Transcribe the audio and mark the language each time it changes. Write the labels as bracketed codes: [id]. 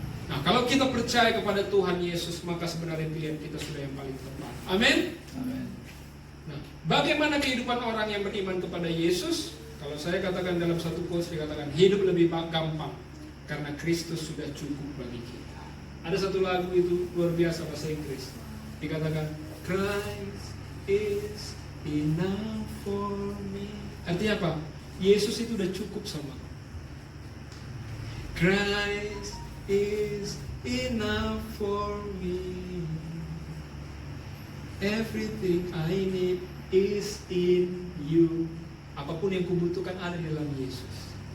[id] Nah, kalau kita percaya kepada Tuhan Yesus, maka sebenarnya pilihan kita sudah yang paling tepat. Amin. Amin. Nah, bagaimana kehidupan orang yang beriman kepada Yesus? Kalau saya katakan dalam satu quotes, dikatakan hidup lebih gampang karena Kristus sudah cukup bagi kita. Ada satu lagu itu luar biasa bahasa Inggris. Dikatakan [en] Christ is enough for me. [id] Artinya apa? Yesus itu udah cukup sama kamu. [en] Christ is enough for me. Everything I need is in you. [id] Apapun yang kubutuhkan ada di dalam Yesus.